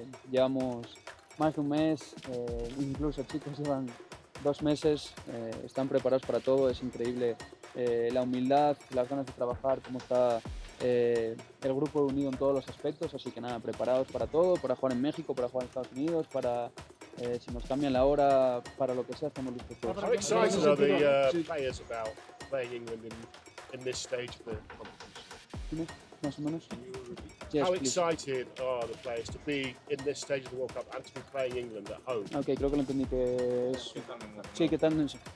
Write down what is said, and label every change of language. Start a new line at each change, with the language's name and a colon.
Spanish: Llevamos más de un mes, incluso chicos llevan 2 meses, están preparados para todo. Es increíble la humildad, las ganas de trabajar, cómo está el grupo unido en todos los aspectos. Así que nada, preparados para todo, para jugar en México, para jugar en Estados Unidos, para si nos cambian la hora, para lo que sea, estamos listos todos. ¿Cómo
English: excited are the players about playing England in this stage of the competition?
Spanish: Más o menos.
English: Yes, how excited please. Are the players to be in this stage of the World Cup and to be playing England at home?
Spanish: Okay, creo que lo entendí, que es... Sí, que tan...